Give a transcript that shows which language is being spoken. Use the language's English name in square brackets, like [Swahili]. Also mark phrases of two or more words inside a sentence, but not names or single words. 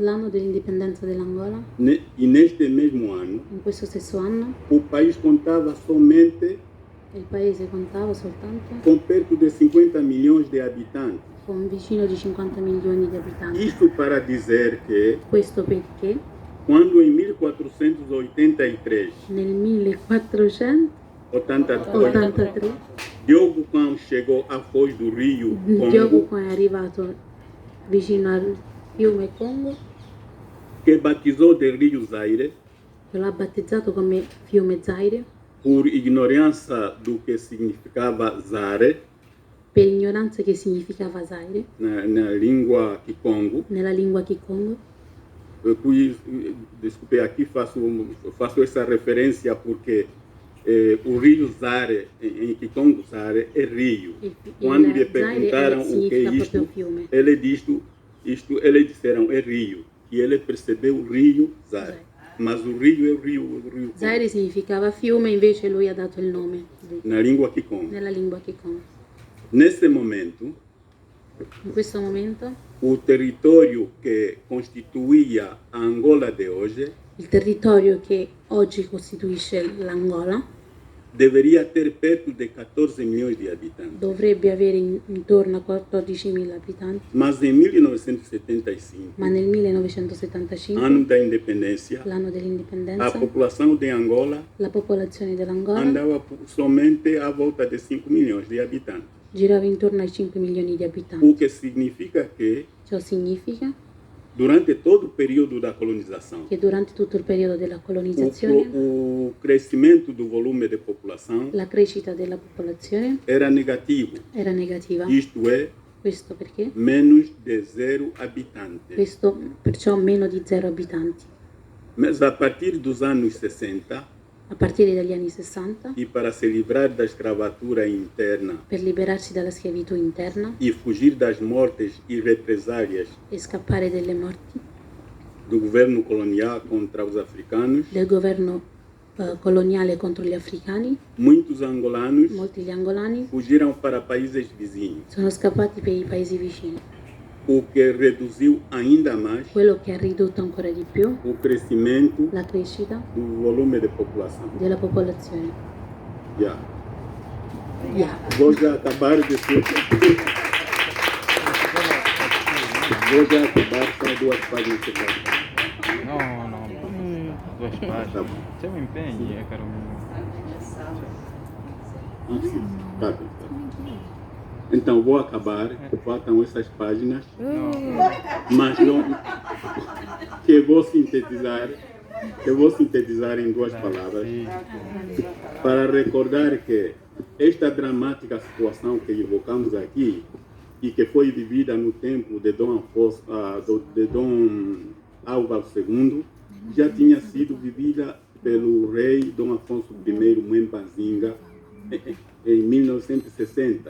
[Italian] l'anno dell'indipendenza dell'Angola. [Portuguese] E neste mesmo ano, [Italian] In questo stesso anno [Portuguese] o país contava somente [Italian] il paese contava soltanto [Portuguese] com perto de 50 milhões de habitantes. [Italian] con vicino di 50 milioni di abitanti. [Portuguese] Isto para dizer que, [Italian] Questo perché [Portuguese] quando em 1483, [Italian] nel 1483 83, [Portuguese] Diogo Cão chegou à foz do rio [Italian] Diogo Congo, è arrivato vicino al fiume Congo, [Portuguese] que batizou de Rio Zaire, [Italian] che l'ha battezzato come fiume Zaire [Portuguese] por ignorância do que significava Zare [Italian] per ignoranza che significava Zaire [Portuguese] na língua Kikongo. [Italian] nella lingua Kikongo. [Portuguese] Desculpe, aqui faço essa referência porque o rio Zare, em Kikongo, Zare é rio. Quando lhe perguntaram o que é significa isto, [Italian] proprio fiume. [Portuguese] eles disseram é rio. E ele percebeu o rio Zare. Mas o rio é o rio Congo, [Italian] Zaire significava fiume, invece lui ha dato il nome [Portuguese] na língua Kikongo. [Italian] nella lingua Kikongo. [Portuguese] Nesse momento, [Italian] In questo momento [Portuguese] o território que constituía a Angola de hoje [Italian] il territorio che oggi costituisce l'Angola [Portuguese] deveria ter perto de 14 milhões de habitantes. [Italian] dovrebbe avere intorno a 14.000 abitanti, [Portuguese] Mas em 1975, [Italian] ma nel 1975, [Portuguese] ano da independência, [Italian] l'anno a dell'indipendenza, [Portuguese] população de Angola [Italian] la popolazione dell'Angola [Portuguese] andava somente à volta de 5 milhões de habitantes. [Italian] girava intorno ai 5 milioni di abitanti. [Portuguese] O que significa que, [Italian] Ciò significa [Portuguese] durante todo o período da colonização, [Italian] che durante tutto il periodo della colonizzazione [Portuguese] o crescimento do volume de população [Italian] la crescita della popolazione [Portuguese] era negativo. [Italian] era negativa. [Portuguese] Isto é, [Italian] Questo perché? [Portuguese] menos de 0 habitantes. [Italian] Questo perciò meno di 0 abitanti. [Portuguese] Mas a partir dos anos 60, [Italian] A partire dagli anni 60, [Portuguese] e para se livrar da escravatura interna [Italian] per liberarsi dalla schiavitù interna [Portuguese] e fugir das mortes e represálias [Italian] e scappare dalle morti [Portuguese] do governo colonial contra os africanos, [Italian] del governo coloniale contro gli africani, [Portuguese] muitos angolanos [Italian] molti gli angolani [Portuguese] fugiram para países vizinhos, [Italian] sono scappati per i paesi vicini, [Portuguese] o que reduziu ainda mais [Italian] quello che ha ridotto ancora di più [Portuguese] o crescimento [Italian] la crescita [Portuguese] do volume de população. [Italian] della popolazione. [English] Yeah. Yeah. [Portuguese] Vou já acabar de Vou já acabar, são 2 páginas que faltam. No, 2 páginas. Tá bom. [Italian] C'è un impegno, caro mio. [Portuguese] Tá bem. Então vou acabar, faltam essas páginas, mas não, que vou sintetizar em 2 palavras, para recordar que esta dramática situação que evocamos aqui e que foi vivida no tempo de Dom Álvaro II, já tinha sido vivida pelo rei Dom Afonso I Mwembazinga em 1960.